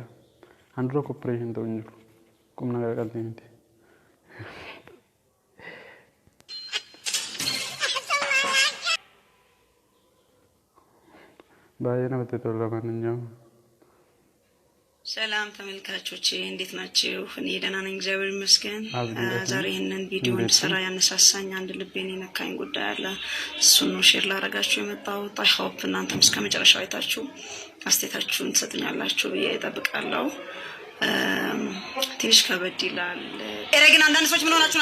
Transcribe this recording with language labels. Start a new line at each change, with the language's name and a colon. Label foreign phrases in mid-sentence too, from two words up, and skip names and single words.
Oromo: An dura opereeshin ta'u hin jiru. Qubna qalbii miti. Baay'ee namatti tola ማንኛውም
Amharic: ሰላም ተመልካቾቼ እንዴት ናችሁ? እኔ ደህና ነኝ፣ እግዚአብሔር ይመስገን። ዛሬ ይህንን ቪዲዮ እንድሰራ ያነሳሳኝ አንድ ልቤን የነካኝ ጉዳይ አለ። እሱን ነው ሼር ላደርጋችሁ የመጣሁት።
English: I hope
Amharic: እናንተም እስከ መጨረሻው አይታችሁ አስተያየታችሁን ትሰጡኛላችሁ ብዬ እጠብቃለሁ። ትንሽ ከበድ ይላል። ኧረ ግን አንዳንድ ሰዎች ምን ሆናችሁ ነው?